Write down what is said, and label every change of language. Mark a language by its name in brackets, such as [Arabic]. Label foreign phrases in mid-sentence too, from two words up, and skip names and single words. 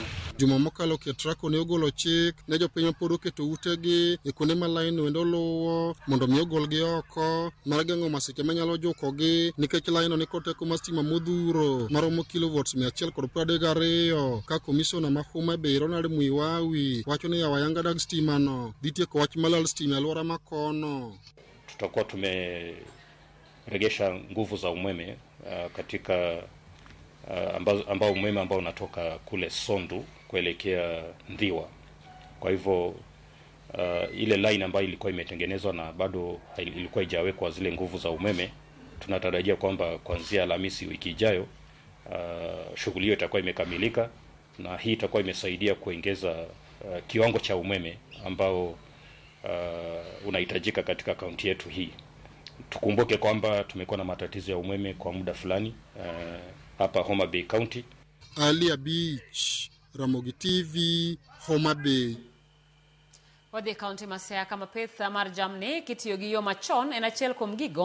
[Luo (Kenya and Tanzania)] Juma mokalo KETRACO ne ogolo chik ne jopiny ma pod oketo utegi e kuonde ma line wendo luwo mondo mi ogolgi oko mar geng'o masiche manyalo jukogi nikech line ni kod teko mar stima modhuro maromo kilovolts 132 ka komishona ma Homa Bay Ronald Muiwawi wacho ni yawo ayanga dag stima no dhi tieko wach malal stima e alwora ma kono. [Swahili] Tutakuwa tumeregesha nguvu za umeme katika ambao umeme ambao unatoka kule Sondu kuelekea Ndhiwa. Kwa hivyo ile line ambayo ilikuwa imetengenezwa na bado ilikuwa haijawekwa zile nguvu za umeme, tunatarajia kwamba kuanzia Alhamisi wiki ijayo shughuli hiyo itakuwa imekamilika na hii itakuwa imesaidia kuongeza kiwango cha umeme ambao unahitajika katika kaunti yetu hii. Tukumbuke kwamba tumekuwa na matatizo ya umeme kwa muda fulani hapa Homa Bay County. Alia Beach, Ramogi TV, Homa Bay. [Luo (Kenya and Tanzania)] Wadhi kaunti masea kama pith mar jamni kitiyo gi yo machon en achiel kuom gigo